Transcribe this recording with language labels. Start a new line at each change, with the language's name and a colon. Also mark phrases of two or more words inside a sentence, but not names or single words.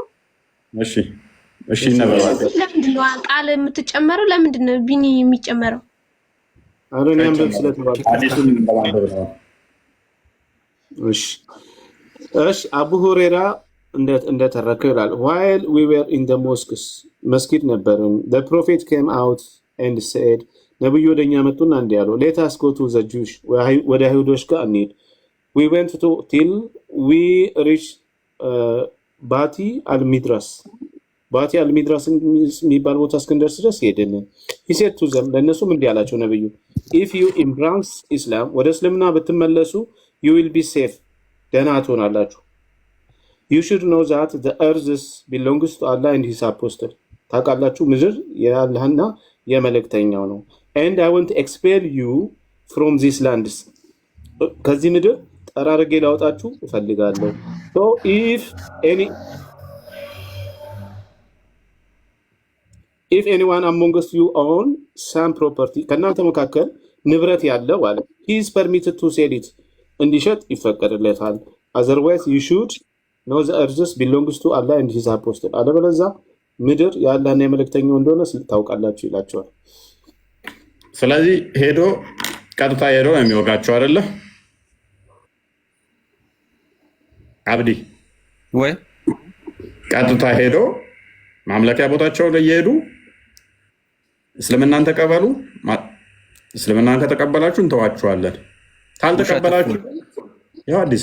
Amharic: እሺ ነበራችሁ። ለምንድን ነው ቃል የምትጨመረው? ለምንድን ነው ቢኒ የሚጨመረው? እሺ አቡ ሁሬራ እንደተረከው ይላል
English: while we were in the mosques
Amharic: መስጊድ ነበርን
English: the prophet came out and said
Amharic: ነብዩ ወደኛ መጡና እንዲህ ያሉ
English: let us go to the Jewish
Amharic: ወደ አይሁዶች ጋር እንሂድ
English: we went to till we reached ባቲ አልሚድራስ
Amharic: የሚባል ቦታ እስክንደርስ ድረስ ሄድን
English: he said to them
Amharic: ለእነሱም እንዲህ አላቸው ነብዩ
English: if you embrace Islam
Amharic: ወደ እስልምና ብትመለሱ
English: you will be safe
Amharic: ደህና ትሆናላችሁ
English: you should know that the earth belongs to Allah and his apostle
Amharic: ታውቃላችሁ ምድር የአላህና የመልእክተኛው ነው
English: and I want to expel you from these lands
Amharic: ከዚህ ምድር ጠራርጌ ላውጣችሁ እፈልጋለሁ
English: so if anyone among you own some property
Amharic: ከእናንተ መካከል ንብረት ያለው አለ
English: he is permitted to sell it
Amharic: እንዲሸጥ ይፈቀድለታል
English: otherwise you should know the earth belongs to Allah and his apostle
Amharic: አለበለዚያ ምድር የአላህና የመልእክተኛው እንደሆነ ታውቃላችሁ ይላቸዋል። ስለዚህ ቀጥታ ሄዶ ነው የሚወጋቸው አይደለ? አብዲ ወይ ቀጥታ ሄዶ ማምለኪያ ቦታቸው ላይ እየሄዱ እስልምናን ተቀበሉ፣ እስልምናን ከተቀበላችሁ እንተዋችኋለን፣ ካልተቀበላችሁ ያው አዲስ